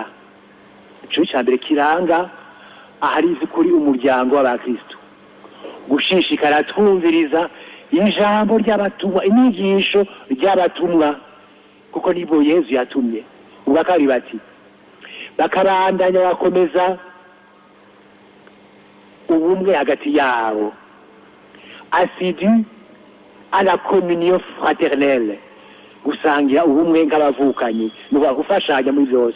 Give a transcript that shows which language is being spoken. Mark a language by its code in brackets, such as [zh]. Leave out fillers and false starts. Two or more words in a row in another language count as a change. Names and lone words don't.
[rn] Ico cya mbere kiranga ahari kuri umuryango w'abakristo, gushishikara twumviriza ijambo ry'abatumwa, inyigisho ry'abatumwa, kuko nibo Yesu yatumye. Ubakari bati bakabandanya bakomeza ubumwe hagati yabo, [fr] assidu à la communion fraternelle, [rn] gusangira ubumwe nk'abavukanyi, nuba gufashanya muri byose.